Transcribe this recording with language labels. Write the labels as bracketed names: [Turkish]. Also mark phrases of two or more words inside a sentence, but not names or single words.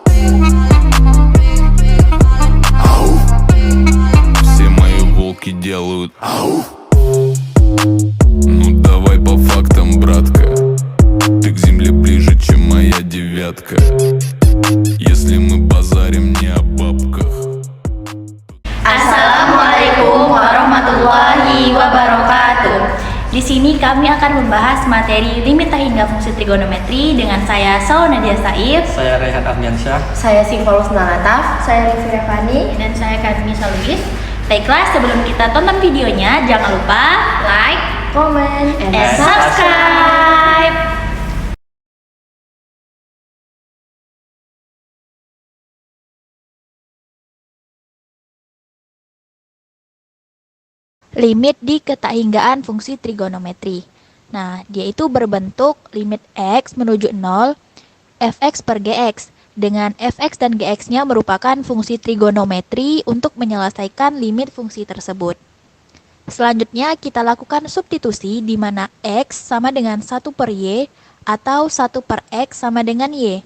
[Russian] Ауф. Все мои волки делают ауф. Ну давай по фактам, братка. Ты к земле ближе, чем моя девятка. Если мы базарим не о бабках. [Arabic] السلام عليكم ورحمة الله وبركاته. [Indonesian] Di sini kami akan membahas materi limit tak hingga fungsi trigonometri dengan saya Saul Nadia Saif, Saya Rehan Ardiansyah. Saya Simfolus Nalataf. Saya Rifi Revani. dan saya Karnisa Luis. Baiklah, sebelum kita tonton videonya, jangan lupa like, [English] Comment and and subscribe. [Indonesian] Limit di ketahinggaan fungsi trigonometri. Nah, dia itu berbentuk limit x menuju 0, fx per gx. Dengan fx dan gx-nya merupakan fungsi trigonometri untuk menyelesaikan limit fungsi tersebut. Selanjutnya, kita lakukan substitusi di mana x sama dengan 1 per y atau 1 per x sama dengan y.